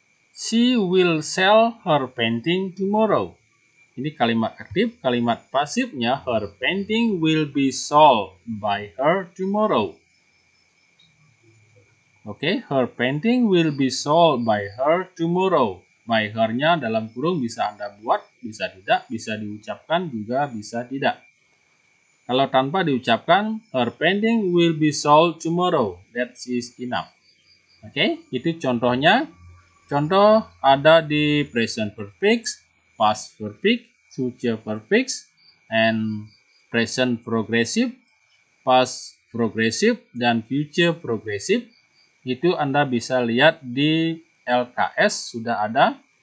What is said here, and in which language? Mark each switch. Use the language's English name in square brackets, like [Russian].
[English] She will sell her painting tomorrow. [Indonesian] Ini kalimat aktif, kalimat pasifnya [English] her painting will be sold by her tomorrow. Oke, her painting will be sold by her tomorrow. [Indonesian] By her-nya dalam kurung bisa Anda buat, bisa tidak, bisa diucapkan juga bisa tidak. Kalau tanpa diucapkan, [English] her painting will be sold tomorrow. That is enough. [Indonesian] Oke, itu contohnya. Contoh ada di present perfect, past perfect, future perfect, and present progressive, past progressive, dan future progressive. Itu Anda bisa lihat di LKS sudah ada.